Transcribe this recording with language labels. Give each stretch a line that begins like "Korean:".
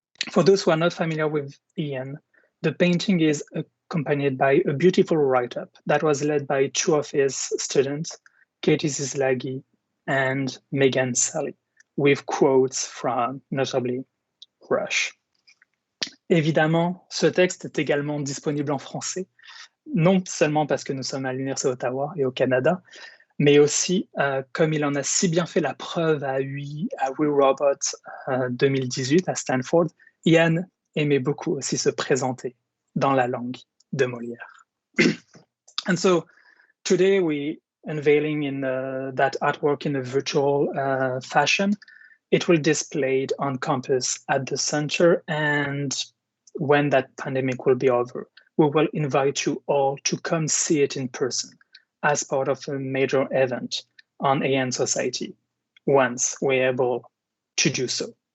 English: For those who are not familiar with Ian, the painting is accompanied by a beautiful write-up that was led by two of his students, Katie Zislagi and Megan Sally, with quotes from notably Rush.
French: Évidemment, ce texte est également disponible en français, non seulement parce que nous sommes à l'Université d'Ottawa et au Canada, mais aussi comme il en a si bien fait la preuve à ReRobot 2018 à Stanford, Ian aimait beaucoup aussi se présenter dans la langue de Molière.
English: And so today we unveiling in that artwork in a virtual fashion. It will be displayed on campus at the center, and when that pandemic will be over, we will invite you all to come see it in person as part of a major event on AI and society once we're able to do so.